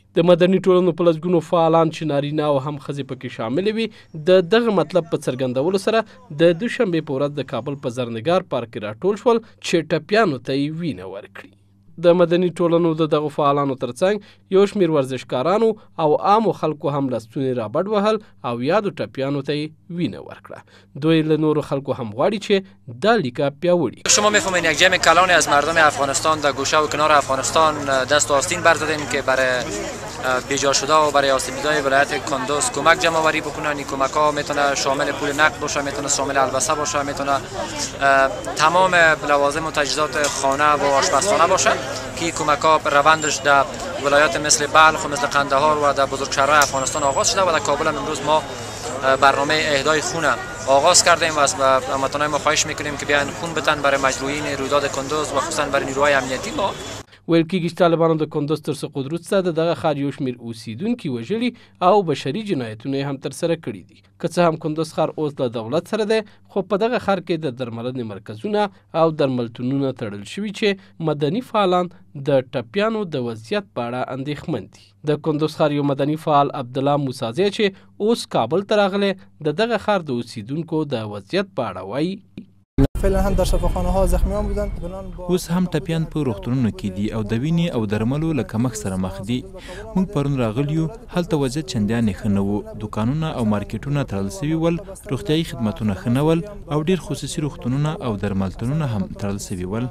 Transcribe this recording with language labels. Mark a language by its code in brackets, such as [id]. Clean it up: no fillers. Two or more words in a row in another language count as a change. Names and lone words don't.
[ps] د مدني ټولنو په لسګونو فعالان چې نارینه او هم ښځې پکې شاملې وي د دغه مطلب په څرګندولو سره د دوشنبې په ورځ د کابل په زرنګار پارک کې راټول شول چې ټپیانو ته یې وینه ورکړي. د مدني ټولنو د دغو فعالانو ترڅنګ یو شمېر ورزشکارانو او عامو خلکو هم لستونې رابډ وهل او یادو ټپیانو ته یې وینه ورکړه. دوی له نورو خلکو هم غواړي چې دا لیکه پیاوړي. [fa] شما می‌فهمید یک جمع کلانی از مردم افغانستان در گوشه و کنار افغانستان دست و آستین برداریم که برای بیجا شده و برای آسیب‌دیدهای ولایت کندز کمک جمع آوری بکنن. این کمک‌ها میتونه شامل پول نقد باشه، میتونه شامل البسه باشه، میتونه تمام لوازم و تجهیزات خانه و آشپزخانه باشه که کمک‌ها روندش در ولایات مثل بلخ و مثل قندهار و در بزرگشهرهای افغانستان آغاز شده و در کابل هم امروز ما برنامه اهدای خون آغاز کردیم و از هموطنان ما خواهش میکنیم که بیاین خون بدن برای مجروحین رویداد کندز و خصوصا برای نیروهای امنیتی. ما [ps] ویل کېږي چې طالبانو د کندز تر سقوط وروسته د دغه ښار یو شمېر اوسیدونکي وژلي او بشري جنایتونه یې هم ترسره کړي دي. که څه هم کندز ښار اوس له دولت سره دی خو په دغه ښار کې د درملنې مرکزونه او درملتونونه تړل شوي چې مدني فعالان د ټپیانو د وضعیت په اړه اندېښمن دي. د کندز ښار یو مدني فعال عبدالله موسازی چې اوس کابل ته راغلی د دغه ښار د اوسیدونکو د وضعیت په اړه وایي. [fa] فعلا هم در شفاخانه ها زخمیان بودن. [ps] اوس هم ټپیان په روغتونونو کې دي او د وینې او درملو له کمښت سره مخ دي. موږ پرون راغلیو، هلته وضعیت چندانې ښه نه و. دوکانونه او مارکیټونه تړل سوي ول، روغتیایي خدمتونه ښه نه ول او ډیر خصوصي روغتونونه او درملتونونه هم تړل سوي ول.